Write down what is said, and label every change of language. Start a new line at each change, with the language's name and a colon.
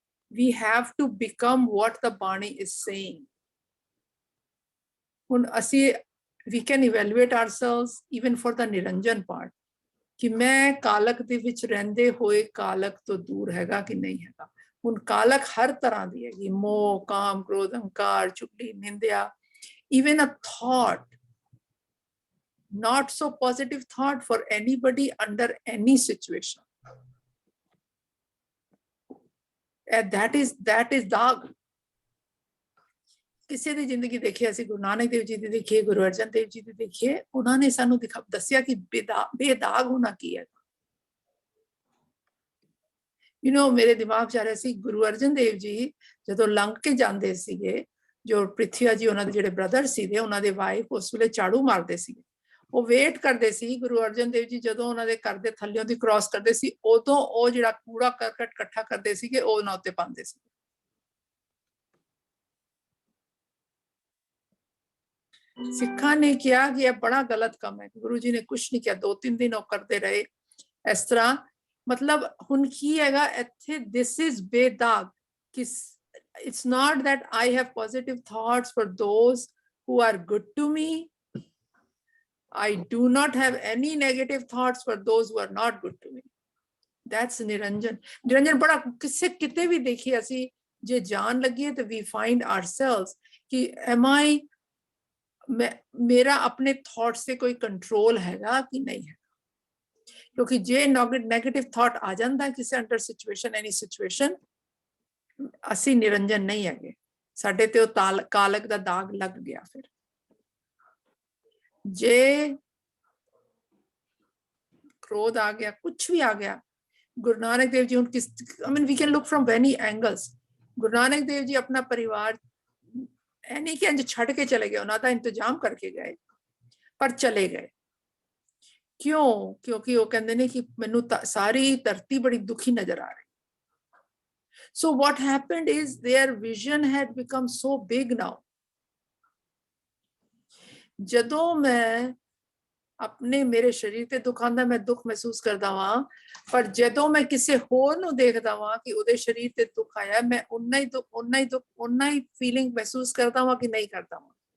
English: We have to become what the bani is saying.
Punjabi: ਹੁਣ ਅਸੀਂ
English: we can evaluate ourselves even for the
Punjabi: Niranjan part, ਕਿ ਮੈਂ ਕਾਲਕ ਦੇ ਵਿੱਚ ਰਹਿੰਦੇ ਹੋਏ ਕਾਲਕ ਤੋਂ ਦੂਰ ਹੈਗਾ ਕਿ ਨਹੀਂ ਹੈਗਾ। ਹੁਣ ਕਾਲਕ ਹਰ ਤਰ੍ਹਾਂ ਦੀ ਹੈਗੀ, ਮੋਹ, ਕਾਮ, ਕ੍ਰੋਧ, ਹੰਕਾਰ, ਚੁਗਲੀ, ਨਿੰਦਿਆ,
English: even a thought, not so positive thought for anybody under any situation. And that is daag.
Punjabi: ਕਿਸੇ ਦੀ ਜ਼ਿੰਦਗੀ ਦੇਖੀਏ, ਅਸੀਂ ਗੁਰੂ ਨਾਨਕ ਦੇਵ ਜੀ ਦੀ ਦੇਖੀਏ, ਗੁਰੂ ਅਰਜਨ ਦੇਵ ਜੀ ਦੀ ਦੇਖੀਏ, ਉਹਨਾਂ ਨੇ ਸਾਨੂੰ ਦੱਸਿਆ ਕਿ ਬੇਦਾਗ ਹੋਣਾ ਕੀ ਹੈ। ਮੇਰੇ ਦਿਮਾਗ 'ਚ ਆ ਰਿਹਾ ਸੀ, ਗੁਰੂ ਅਰਜਨ ਦੇਵ ਜੀ ਜਦੋਂ ਲੰਘ ਕੇ ਜਾਂਦੇ ਸੀਗੇ, ਜੋ ਪ੍ਰਿਥਵੀ ਜੀ ਉਹਨਾਂ ਦੇ ਜਿਹੜੇ ਬ੍ਰਦਰ ਸੀਗੇ, ਉਹਨਾਂ ਦੇ ਵਾਈਫ ਉਸ ਵੇਲੇ ਝਾੜੂ ਮਾਰਦੇ ਸੀਗੇ, ਉਹ ਵੇਟ ਕਰਦੇ ਸੀ ਗੁਰੂ ਅਰਜਨ ਦੇਵ ਜੀ ਜਦੋਂ ਉਹਨਾਂ ਦੇ ਘਰ ਦੇ ਥੱਲਿਓਂ ਦੀ ਕ੍ਰਾਸ ਕਰਦੇ ਸੀ, ਉਦੋਂ ਉਹ ਜਿਹੜਾ ਕੂੜਾ ਕਰਕਟ ਇਕੱਠਾ ਕਰਦੇ ਸੀਗੇ ਉਹ ਉਹਨਾਂ ਉੱਤੇ ਪਾਉਂਦੇ ਸੀ। ਸਿੱਖਾਂ ਨੇ ਕਿਹਾ ਕਿ ਇਹ ਬੜਾ ਗਲਤ ਕੰਮ ਹੈ। ਗੁਰੂ ਜੀ ਨੇ ਕੁਛ ਨਹੀਂ ਕਿਹਾ, 2-3 ਦਿਨ ਉਹ ਕਰਦੇ ਰਹੇ ਇਸ ਤਰ੍ਹਾਂ। ਮਤਲਬ ਹੁਣ ਕੀ ਹੈਗਾ ਇੱਥੇ,
English: this is bedaag, ਕਿ it's not that I have positive thoughts for those who are good to me. I do not have any negative thoughts for those who are not good to me. That's Niranjan.
Punjabi: ਨਿਰੰਜਨ ਬੜਾ ਕਿਸੇ ਕਿਤੇ ਵੀ ਦੇਖੀਏ ਅਸੀਂ ਜੇ ਜਾਣ ਲੱਗੀਏ ਤੇ
English: we find ourselves
Punjabi: ਕਿ am I, ਮੇਰਾ ਆਪਣੇ ਥਾਟਸ ਤੇ ਕੋਈ ਕੰਟਰੋਲ ਹੈਗਾ ਕਿ ਨਹੀਂ ਹੈ। ਕਿਉਂਕਿ ਜੇ ਨੈਗੇਟਿਵ ਥਾਟ ਆ ਜਾਂਦਾ ਕਿਸੇ ਅੰਡਰ ਸਿਚੁਏਸ਼ਨ, ਐਨੀ ਸਿਚੁਏਸ਼ਨ, ਅਸੀਂ ਨਿਰੰਜਨ ਨਹੀਂ ਹੈਗੇ, ਸਾਡੇ ਤੇ ਉਹ ਕਾਲਕ ਦਾ ਦਾਗ ਲੱਗ ਗਿਆ। ਫਿਰ ਜੇ ਕ੍ਰੋਧ ਆ ਗਿਆ, ਕੁਛ ਵੀ ਆ ਗਿਆ, ਗੁਰੂ ਨਾਨਕ ਦੇਵ ਜੀ ਹੁਣ
English: we can look from many angles।
Punjabi: Guru Nanak Dev ji ਆਪਣਾ ਪਰਿਵਾਰ ਇਹ ਨਹੀਂ ਕਿ ਇੰਜ ਛੱਡ ਕੇ ਚਲੇ ਗਏ, ਉਹਨਾਂ ਦਾ ਇੰਤਜ਼ਾਮ ਕਰਕੇ ਗਏ, ਪਰ ਚਲੇ ਗਏ ਕਿਉਂ? ਕਿਉਂਕਿ ਉਹ ਕਹਿੰਦੇ ਨੇ ਕਿ ਮੈਨੂੰ ਸਾਰੀ ਧਰਤੀ ਬੜੀ ਦੁਖੀ ਨਜ਼ਰ ਆ ਰਹੀ।
English: So what happened is their vision had become so big now।
Punjabi: ਜਦੋਂ ਮੈਂ ਆਪਣੇ ਮੇਰੇ ਸਰੀਰ ਤੇ ਦੁੱਖ ਆਉਂਦਾ, ਮੈਂ ਦੁੱਖ ਮਹਿਸੂਸ ਕਰਦਾ ਵਾਂ, ਪਰ ਜਦੋਂ ਮੈਂ ਕਿਸੇ ਹੋਰ ਨੂੰ ਦੇਖਦਾ ਵਾਂ ਕਿ ਉਹਦੇ ਸਰੀਰ ਤੇ ਦੁੱਖ ਆਇਆ, ਮੈਂ ਉਨਾ ਹੀ ਫੀਲਿੰਗ ਮਹਿਸੂਸ ਕਰਦਾ ਵਾਂ ਕਿ ਨਹੀਂ ਕਰਦਾ ਵਾਂ।